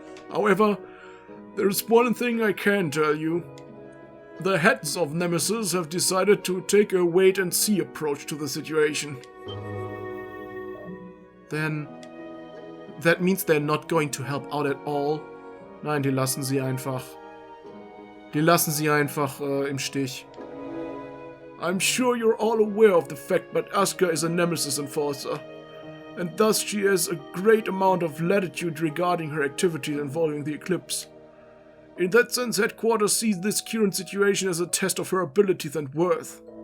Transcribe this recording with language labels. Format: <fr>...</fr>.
<en>However, there's one thing I can tell you. The heads of Nemesis have decided to take a wait-and-see approach to the situation. Then, that means they're not going to help out at all?</en> <de>Nein, die lassen sie einfach. Die lassen sie einfach im Stich.</de> <en>I'm sure you're all aware of the fact that Asuka is a Nemesis enforcer, and thus she has a great amount of latitude regarding her activities involving the eclipse. In that sense, Headquarters sees this current situation as a test of her abilities and worth.</en>